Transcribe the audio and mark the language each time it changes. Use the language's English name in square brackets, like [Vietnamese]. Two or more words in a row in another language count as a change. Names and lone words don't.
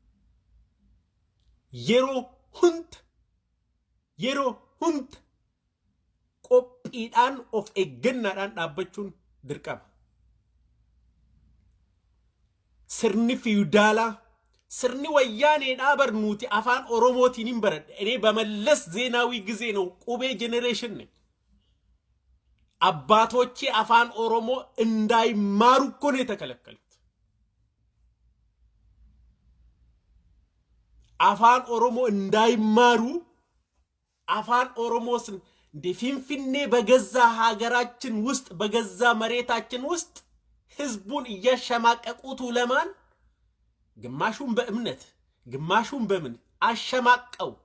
[Oromo] Yeroo hunda qophiidhaan of eeggannaadhaan dhaabbachuun dirqama. Sirni fiudaalaa sirni wayyaaneedhaa barnuuti afaan Oromootiin hin baradhe. [Amharic] Ene በመለስ ዜናዊ ጊዜ ነው ቁቤ ጄኔሬሽን ነኝ። አባቶቼ አፋን ኦሮሞ እንዳይማሩ እኮ ነው የተከለከሉት። አፋን ኦሮሞ እንዳይማሩ አፋን ኦሮሞስ ፊንፊኔ በገዛ ሀገራችን ውስጥ በገዛ መሬታችን ውስጥ ህዝቡን እያሸማቀቁት ለማን ግማሹን በእምነት ግማሹን በምን አሸማቀው